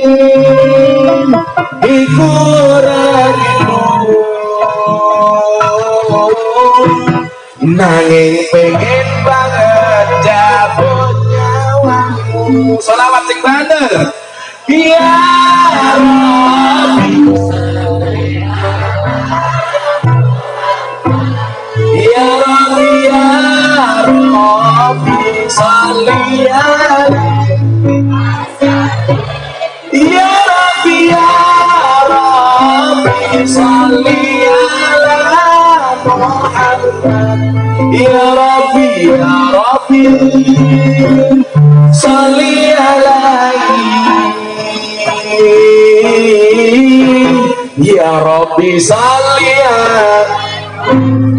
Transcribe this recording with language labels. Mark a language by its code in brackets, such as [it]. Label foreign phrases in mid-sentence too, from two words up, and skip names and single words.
[jv] iku rindu nanging pengen banget jabut nyawamu. Sholawat sing bener. [ar] يا رب صل عليه. يا رب صل على محمد. يا رب، يا رب، صل عليه. يا رب، صل عليه.